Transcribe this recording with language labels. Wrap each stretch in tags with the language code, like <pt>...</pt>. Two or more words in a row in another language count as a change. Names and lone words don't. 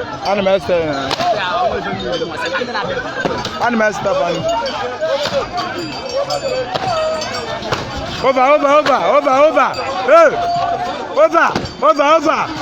<ig>Ana m ese ya. Ana m ese ya,</ig> <en>Over, over, over, over, over. Hey! Over, over, over.</en>